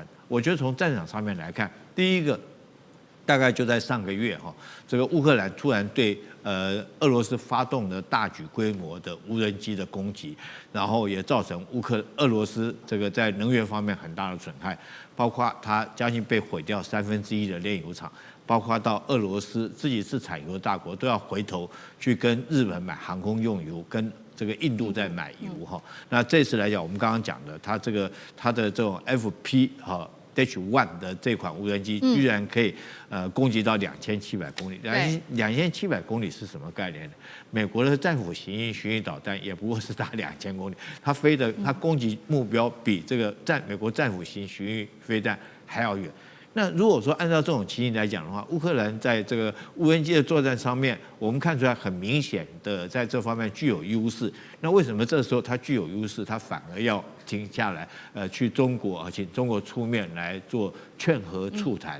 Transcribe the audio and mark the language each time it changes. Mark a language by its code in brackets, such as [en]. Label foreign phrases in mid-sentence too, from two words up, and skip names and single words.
[zh] 我覺得從戰場上面來看，第一個大概就在上個月哈，這個烏克蘭突然對俄羅斯發動了大舉規模的無人機的攻擊，然後也造成俄羅斯這個在能源方面很大的損害，包括它將近被毀掉1/3的煉油廠，包括到俄羅斯自己是產油大國都要回頭去跟日本買航空用油，跟這個印度在買油哈。那這次來講，我們剛剛講的，它的這種 FP 哈。H1 的這款無人機居然可以攻擊到2700公里，2700公里是什麼概念呢？美國的戰斧巡弋導彈也不過是打2000公里，它攻擊目標比這個美國戰斧巡弋飛彈還要遠。那如果說按照這種情形來講的話，烏克蘭在這個無人機的作戰上面，我們看出來很明顯的在這方面具有優勢。那為什麼這時候它具有優勢，它反而要停下來，去中國，請中國出面來做勸和促談？